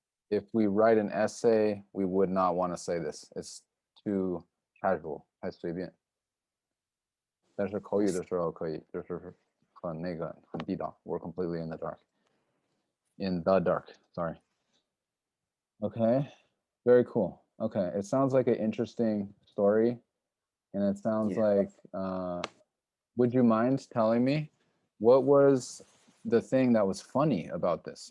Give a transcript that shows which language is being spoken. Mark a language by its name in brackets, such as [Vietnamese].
[English] If we write an essay, we would not want to say this. It's too casual, [Chinese] 太随便。但是口语的时候可以，就是很那个很地道。 [English] We're completely in the dark. In the dark. Sorry. Okay. Very cool. Okay. It sounds like an interesting story, and it sounds Yeah. like. Would you mind telling me what was the thing that was funny about this?